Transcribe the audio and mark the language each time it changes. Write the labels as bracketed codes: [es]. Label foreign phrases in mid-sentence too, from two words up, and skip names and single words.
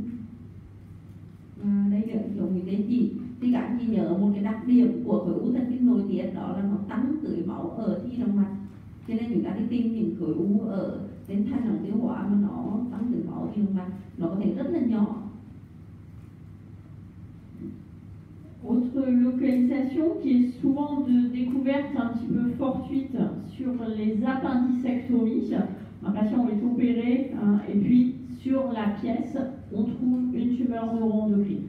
[vi] Và đây là giống như cái chỉ, thì các anh chị nhớ một cái đặc điểm của khối u thần kinh nội tiết, đó là nó tăng tưới máu ở thi động mạch. Cho nên chúng ta đi tìm những khối u ở trên thành ống tiêu hóa mà nó tăng tưới máu thi động mạch, nó có thể rất là nhỏ. [fr] Autre localisation qui est souvent de découverte un petit peu fortuite sur les appendicectomies. Un patient est opéré et puis sur la pièce, on trouve une tumeur neuroendocrine.